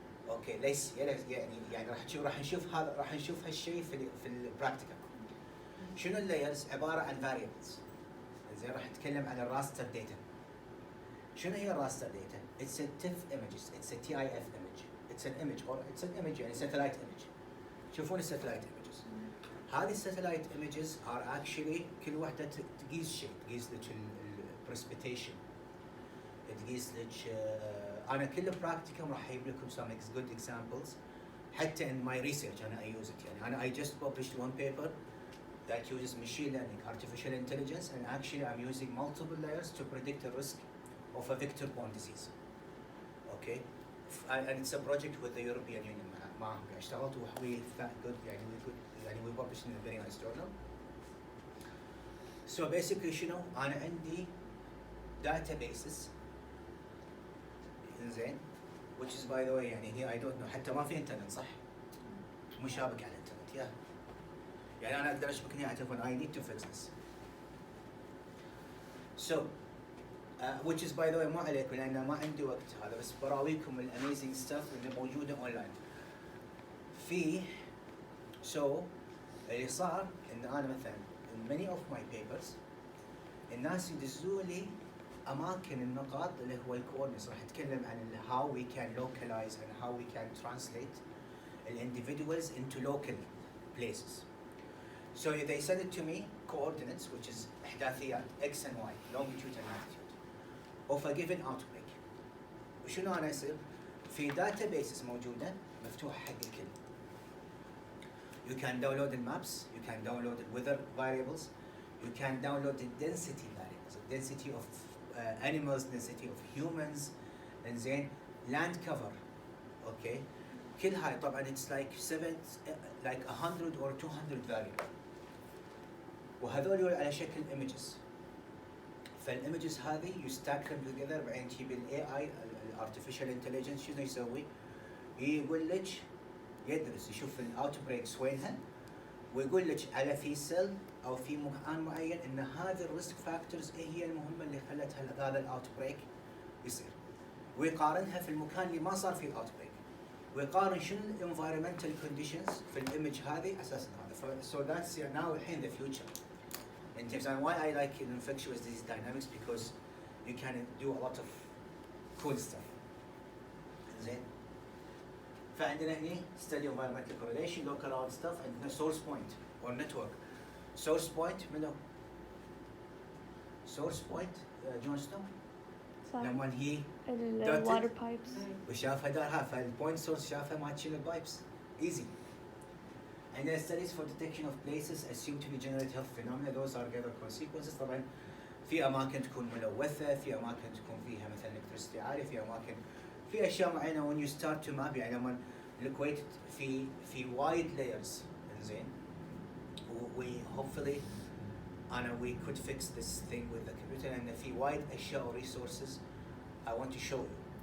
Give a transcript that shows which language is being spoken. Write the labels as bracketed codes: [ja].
[ar] اوكي ليس يعني راح نشوف هالشيء في البراكتيكال. شنو اللايرز؟ عباره عن variables. زين راح نتكلم عن الراستر داتا. شنو هي الراستر داتا؟ [en] It's a TIFF images, it's a TIF image, it's an image يعني satellite image. [ar] تشوفون الساتلايت images. هذه الساتلايت [en] images are actually [ar] كل واحده تقيس شيء، تقيس لك البرسبيتيشن، تقيس لك انا كل براكتيكم راح اجيب لكم [en] some good examples [ar] حتى [en] in my research [ar] انا [en] I use it. [ar] يعني انا [en] I just published one paper that uses machine learning, artificial intelligence, and actually I'm using multiple layers to predict the risk of a vector-borne disease. Okay, and it's a project with the European Union. [ar] معهم اشتغلت [en] we good يعني we published in a very nice journal. So basically [ar] شنو أنا عندي databases إنزين [en] which is by the way [ar] يعني هي [en] I don't know [ar] حتى ما في انترنت صح؟ مشابك على الانترنت يعني أنا أقدر أشبكني على التليفون [en] I need to fix this. So which is by the way [ar] مو عليكم لأن ما عندي وقت هذا بس براويكم ال [en] amazing stuff [ar] اللي موجودة online. [en] في so [ar] اللي صار إن أنا مثلا [en] in many of my papers [ar] الناس يدزوا لي أماكن النقاط اللي هو الكوردينيتس. راح أتكلم عن [en] how we can localize and how we can translate the individuals into local places. So they send it to me coordinates which is [ar] إحداثيات [en] x and y longitude and latitude of a given outbreak. [ar] وشنو أنا يصير؟ في databases موجودة مفتوحة حق الكل. [en] You can download the maps, you can download the weather variables, you can download the density variables, the density of animals, density of humans, and then land cover, okay? [ar] كل هاي طبعاً [en] it's like 100 or 200 variable. [ar] وهذول على شكل images. فالimages هذه [en] you stack them together [ar] بعدين تجيب ال AI artificial intelligence شنو يسوي؟ يقول لك يدرس يشوف الاوتبريكس وينها ويقول لك على في سيل او في مكان معين ان هذه الريسك فاكتورز ايه هي المهمه اللي خلت هذا الاوتبريك يصير ويقارنها في المكان اللي ما صار فيه الاوتبريك ويقارن شنو الانفايرمنتال كونديشنز في الايمج هذه اساسا هذا. [en] So that's now [ar] الحين [en] the future in terms of why I like infectious disease dynamics because you can do a lot of cool stuff. [ar] زين فعندنا هنا [en] study environmental correlation local around stuff عندنا source point or network. [ar] source point منو؟ source point جون سنو لما هي [en] ال water pipes [ar] وشافها دارها فالبوينت سورس شافها ماتشين البايبس easy. [en] عندنا studies for detection of places assumed to be generate health phenomena those are gathered consequences. [ar] طبعا في اماكن تكون ملوثه في اماكن تكون فيها مثلا electricity عاليه في اماكن في اشياء معينه [en] when you start to map [ar] يعني لما لوكيت في [en] wide layers [ar] زين [en] we hopefully we could fix this thing with the computer and [ar] في wide اشياء [en] or resources I want to show you.